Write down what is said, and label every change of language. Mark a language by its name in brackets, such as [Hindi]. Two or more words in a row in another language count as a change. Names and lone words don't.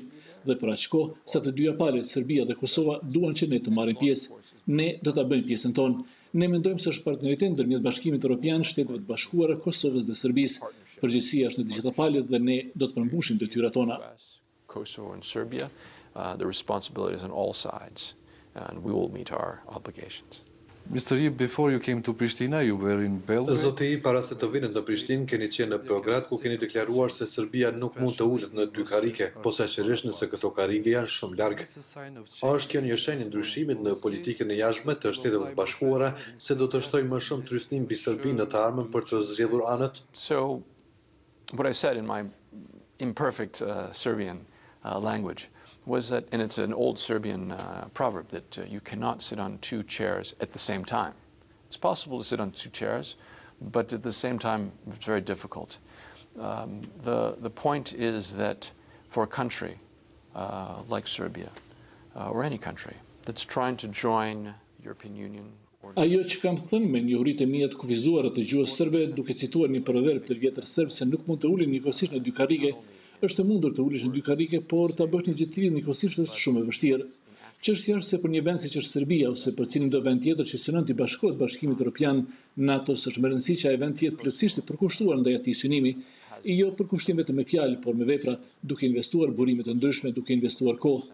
[Albanian] Dhe për aq kohë sa të dyja palët, Serbia dhe Kosova, duan që ne të marrim pjesë. Ne do ta bëjmë pjesën tonë. Ne mendojmë se është partneritet ndërmjet Bashkimit Evropian, Shteteve të Bashkuara, Kosovës dhe Serbisë. Përgjegjësia është në të gjitha palët dhe ne do të përmbushim detyrat tona. [English] Kosovo and Serbia, the responsibilities on all sides, and we will meet our obligations. Mr. Yee, before you came to Pristina, you were in Belgrade. [Albanian] Zoti Yee, para se të vinë në Prishtinë, keni qenë në Beograd, ku keni deklaruar se Serbia nuk mund të ulet në dy karrige, posaçërisht nëse këto karrige janë shumë larg. A është kjo një shenjë ndryshimit në politikën e jashtme të Shteteve të Bashkuara, se do të shtojë më shumë turistnim mbi Serbinë në të ardhmen për të zgjedhur anët? [English] So, what I said in my imperfect Serbian language was that, and it's an old Serbian proverb, that you cannot sit on two chairs at the same time. It's possible to sit on two chairs, but at the same time, it's very difficult. The point is that for a country like Serbia, or any country that's trying to join European Union, [Albanian] Ajo që kam thënë me njohuritë e mia të kufizuara të gjuhës serbe, duke cituar një proverb të vjetër serb se nuk mund të ulin njëkohësisht në dy karrige, është e mundur të ulesh në dy karrige, por ta bësh një gjë të tillë njëkohësisht është shumë e vështirë. Çështja është se për një vend siç është Serbia ose për cilin do vend tjetër që synon të bashkohet Bashkimit Evropian, NATO-s, është më rëndësishme që ai vend të jetë plotësisht i përkushtuar ndaj atij synimi, jo përkushtim vetëm me fjalë, por me vepra, duke investuar burime të ndryshme, duke investuar kohë.